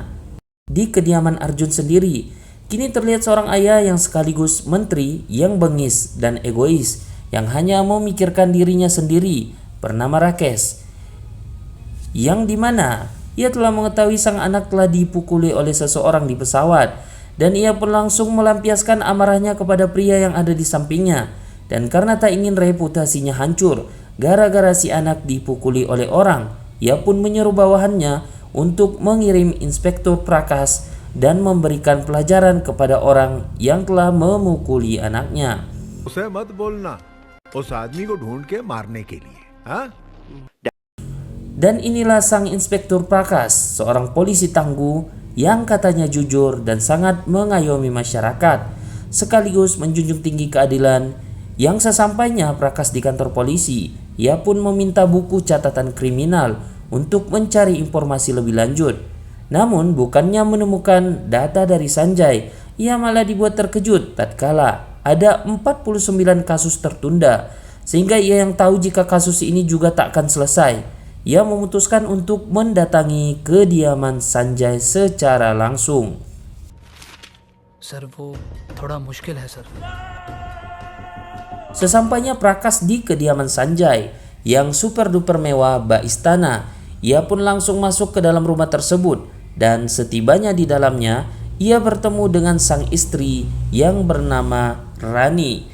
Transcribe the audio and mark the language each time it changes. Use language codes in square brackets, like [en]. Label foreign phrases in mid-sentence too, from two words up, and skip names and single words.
[id] Di kediaman Arjun sendiri, kini terlihat seorang ayah yang sekaligus menteri yang bengis dan egois, yang hanya memikirkan dirinya sendiri, bernama Rakesh, yang dimana ia telah mengetahui sang anak telah dipukuli oleh seseorang di pesawat, dan ia pun langsung melampiaskan amarahnya kepada pria yang ada di sampingnya. Dan karena tak ingin reputasinya hancur gara-gara si anak dipukuli oleh orang, ia pun menyuruh bawahannya untuk mengirim Inspektur Prakash dan memberikan pelajaran kepada orang yang telah memukuli anaknya. [hi] उसे मत बोलना, उस आदमी को ढूंढ के मारने के लिए, हाँ? [id] Dan inilah sang Inspektur Prakash, seorang polisi tangguh yang katanya jujur dan sangat mengayomi masyarakat, sekaligus menjunjung tinggi keadilan. Yang sesampainya Prakash di kantor polisi, ia pun meminta buku catatan kriminal untuk mencari informasi lebih lanjut. Namun bukannya menemukan data dari Sanjay, ia malah dibuat terkejut tatkala ada 49 kasus tertunda, sehingga ia yang tahu jika kasus ini juga tak akan selesai. Ia memutuskan untuk mendatangi kediaman Sanjay secara langsung. [hi] सर वो थोड़ा मुश्किल है सर. [id] Sesampainya Prakash di kediaman Sanjay yang [en] super duper [id] mewah bak istana, ia pun langsung masuk ke dalam rumah tersebut, dan setibanya di dalamnya ia bertemu dengan sang istri yang bernama Rani.